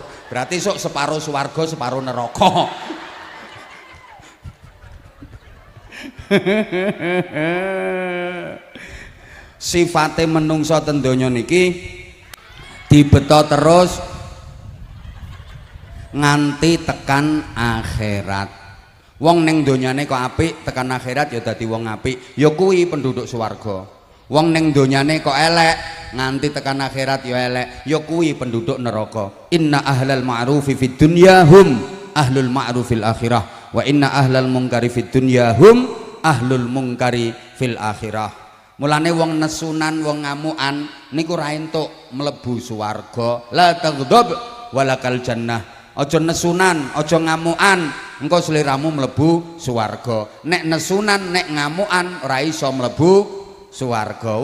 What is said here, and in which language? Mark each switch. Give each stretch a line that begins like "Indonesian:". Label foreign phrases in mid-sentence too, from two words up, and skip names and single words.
Javanese: Berarti sok separo swarga, separo neraka. Sifate menungso ten donya niki dibeto terus nganti tekan akhirat. Wong ning donyane kok apik, tekan akhirat ya dadi wong apik. Ya kuwi penduduk swarga. Wong ning donyane kok elek, nganti tekan akhirat ya elek, ya kuwi penduduk neraka.
Arabic: إن أهل المعروف في الدنيا هم أهل المعروف الآخرة وإن أهل المنكر في الدنيا هم أهل المنكر في الآخرة.
Javanese: Mulane wong nesunan, wong ngamukan niku ra entuk mlebu swarga.
Arabic: لا تغضب ولك الجنة.
Javanese: Aja nesunan, aja ngamukan, engko sliramu mlebu swarga. Nek nesunan, nek ngamukan ora iso mlebu swarga.